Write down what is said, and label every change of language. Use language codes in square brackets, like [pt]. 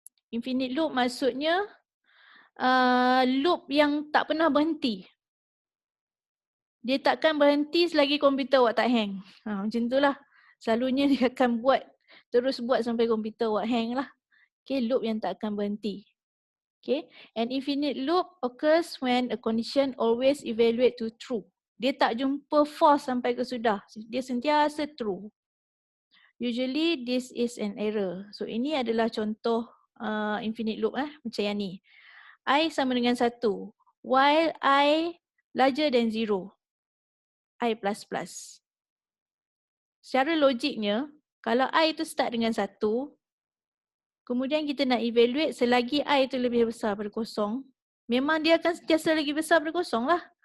[ms] Infinite loop maksudnya loop yang tak pernah berhenti. Dia takkan berhenti selagi komputer awak tak hang. Macam tu lah. Selalunya dia akan terus buat sampai komputer awak hang lah. Okay, loop yang tak akan berhenti. [en] Okay, an infinite loop occurs when a condition always evaluate to true. [ms] Dia tak jumpa false sampai ke sudah. Dia sentiasa true. [en] Usually this is an error. [ms] So ini adalah contoh infinite loop macam yang ni. [en] I [ms] sama dengan [en] 1 while I larger than 0. I plus plus. [ms] Secara logiknya, kalau I itu start dengan 1, kemudian kita nak evaluate selagi I itu lebih besar daripada 0, memang dia akan sentiasa lagi besar daripada 0 lah.